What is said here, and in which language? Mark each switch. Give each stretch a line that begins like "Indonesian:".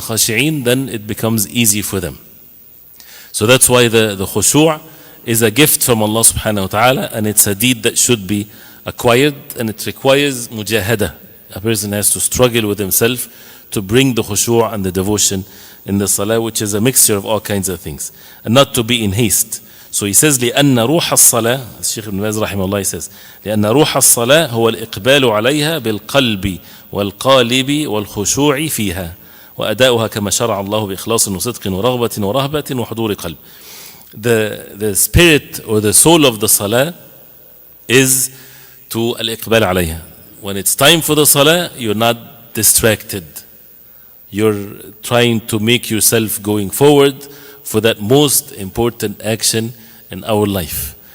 English: The khashi'in, then it becomes easy for them. So that's why the khushu' is a gift from Allah subhanahu wa ta'ala, and it's a deed that should be acquired, and it requires mujahada. A person has to struggle with himself to bring the khushu' and the devotion in the salah, which is a mixture of all kinds of things, and not to be in haste. So he says,
Arabic: لأن روح الصلاة, Sheikh Ibn Baaz رحمه الله says, لأن روح الصلاة هو الإقبال عليها بالقلب والقالب والخشوع فيها وأداؤها كما شرع الله بإخلاص وصدق ورغبة ورهبة وحضور قلب.
English: The spirit or the soul of the salah is to
Arabic: الإقبال عليها.
English: When it's time for the salah, you're not distracted. You're trying to make yourself going forward for that most important action in our life.